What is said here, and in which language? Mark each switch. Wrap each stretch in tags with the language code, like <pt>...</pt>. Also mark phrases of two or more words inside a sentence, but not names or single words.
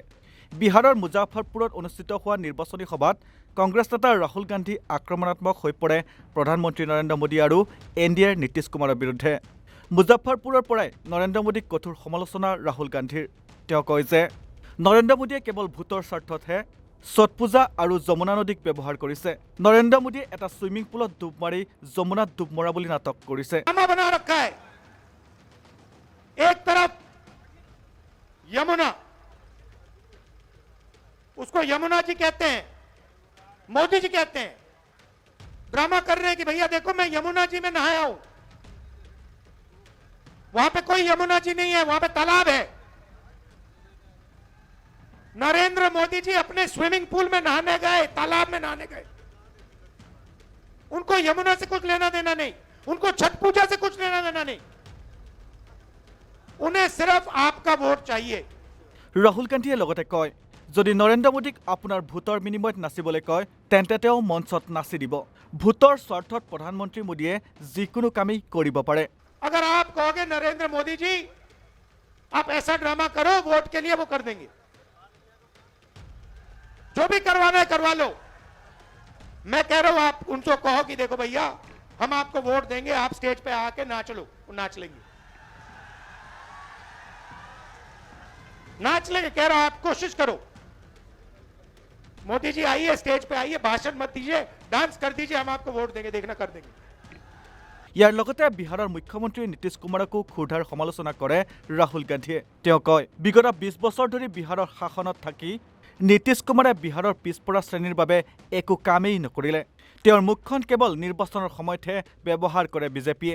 <as>বিহাৰৰ মুজাফৰপুৰত অনুষ্ঠিত হোৱা নিৰ্বাচনী সভাত কংগ্ৰেছ নেতা ৰাহুল গান্ধী আক্ৰমণাত্মক হৈ পৰে প্ৰধানমন্ত্ৰী নৰেন্দ্ৰ মোদী আৰু এনডিএৰ নীতিশ কুমাৰৰ বিৰুদ্ধে। মুজাফৰপুৰৰ পৰাই নৰেন্দ্ৰ মোদীক কঠোৰ সমালোচনা ৰাহুল গান্ধীৰ। তেওঁ কয় যে নৰেন্দ্ৰ মোদীয়ে কেৱল ভোটৰ স্বাৰ্থতহে ছট পূজা আৰু যমুনা নদীক ব্যৱহাৰ কৰিছে। নৰেন্দ্ৰ মোদীয়ে এটা ছুইমিং পুলত ডুব মাৰি যমুনাত ডুব মৰা বুলি নাটক কৰিছে।</as> <hi>एक तरफ यमुना, उसको यमुना जी कहते हैं, मोदी जी कहते हैं, ड्रामा कर रहे हैं कि भैया देखो मैं यमुना जी में नहाया हूं। वहां पे कोई यमुना जी नहीं है, वहां पे तालाब है। नरेंद्र मोदी जी अपने स्विमिंग पूल में नहाने गए, तालाब में नहाने गए। उनको यमुना से कुछ लेना देना नहीं, उनको छठ पूजा से कुछ लेना देना नहीं, उन्हें सिर्फ आपका वोट चाहिए।</hi> <as>ৰাহুল গান্ধীয়ে লগতে কয়, যদি নৰেন্দ্ৰ মোদীক আপোনাৰ ভোটৰ বিনিময়ত নাচিবলৈ কয় তেন্তে তেওঁ মঞ্চত নাচি দিব। ভোটৰ স্বাৰ্থত প্ৰধানমন্ত্ৰী মোদীয়ে যিকোনো কামেই কৰিব পাৰে।</as> <hi>अगर आप कहोगे नरेंद्र मोदी जी आप ऐसा ड्रामा करो वोट के लिए, वो कर देंगे। जो भी करवाना है करवा लो। मैं कह रहा हूं आप उनको कहो कि देखो भैया हम आपको वोट देंगे, आप स्टेज पे आके नाच लो, वो नाच लेंगे, नाच लेंगे। कह रहा हूं आप कोशिश करो, मोदी जी आइए स्टेज पे आइए, भाषण मत दीजिए, डांस कर दीजिए, हम आपको वोट देंगे, देखना कर देंगे।</hi> <as>ইয়াৰ লগতে বিহাৰৰ মুখ্যমন্ত্ৰী নীতিশ কুমাৰকো ক্ষুধাৰ সমালোচনা কৰে ৰাহুল গান্ধীয়ে। তেওঁ কয়, বিগত 20 বছৰ ধৰি বিহাৰৰ শাসনত থাকি নীতিশ কুমাৰে বিহাৰৰ পিছপৰা শ্ৰেণীৰ বাবে একো কামেই নকৰিলে। তেওঁৰ মুখখন কেৱল নিৰ্বাচনৰ সময়তহে ব্যৱহাৰ কৰে বিজেপিয়ে।</as>